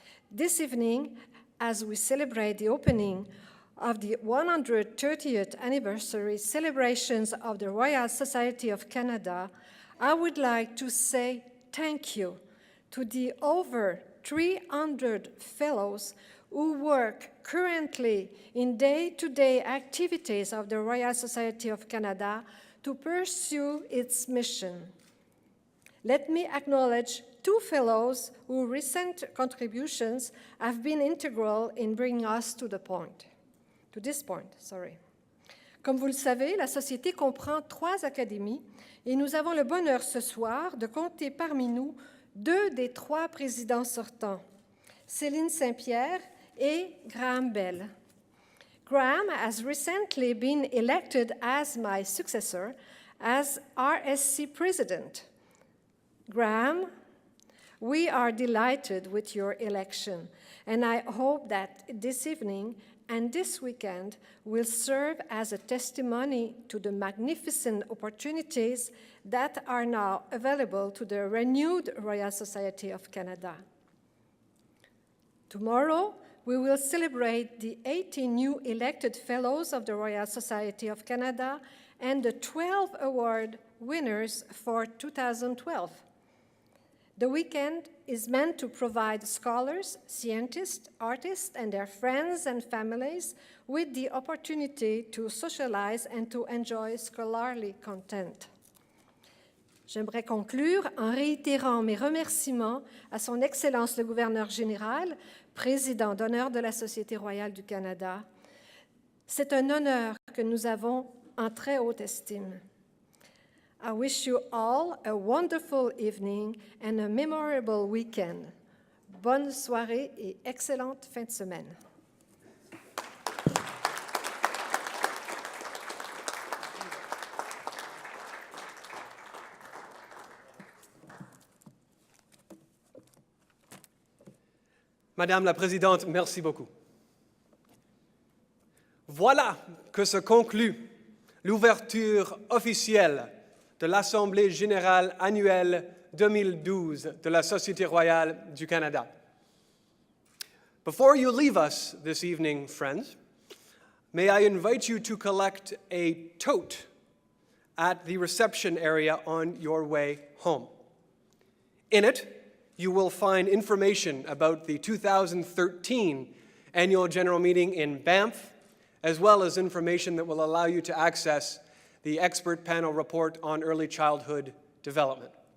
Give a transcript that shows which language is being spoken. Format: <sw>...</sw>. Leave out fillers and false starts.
<en>This evening, as we celebrate the opening of the 130th anniversary celebrations of the Royal Society of Canada, I would like to say thank you to the over 300 fellows who work currently in day-to-day activities of the Royal Society of Canada to pursue its mission. Let me acknowledge two fellows whose recent contributions have been integral in bringing us to this point.</en> <fr>Comme vous le savez, la Société comprend 3 académies et nous avons le bonheur ce soir de compter parmi nous 2 des 3 présidents sortants, Céline Saint-Pierre et Graham Bell.</fr> <en>Graham has recently been elected as my successor as RSC president. Graham, we are delighted with your election, and I hope that this evening and this weekend will serve as a testimony to the magnificent opportunities that are now available to the renewed Royal Society of Canada. Tomorrow, we will celebrate the 18 new elected Fellows of the Royal Society of Canada and the 12 award winners for 2012. The weekend is meant to provide scholars, scientists, artists, and their friends and families with the opportunity to socialize and to enjoy scholarly content.</en> <fr>J'aimerais conclure en réitérant mes remerciements à son Excellence le gouverneur général, président d'honneur de la Société royale du Canada. C'est un honneur que nous avons en très haute estime.</fr> <en>I wish you all a wonderful evening and a memorable weekend.</en> <fr>Bonne soirée et excellente fin de semaine. Madame la Présidente, merci beaucoup. Voilà que se conclut l'ouverture officielle de l'Assemblée générale annuelle 2012 de la Société royale du Canada.</fr> <en>Before you leave us this evening, friends, may I invite you to collect a tote at the reception area on your way home. In it, you will find information about the 2013 Annual General Meeting in Banff, as well as information that will allow you to access the expert panel report on early childhood development.</en>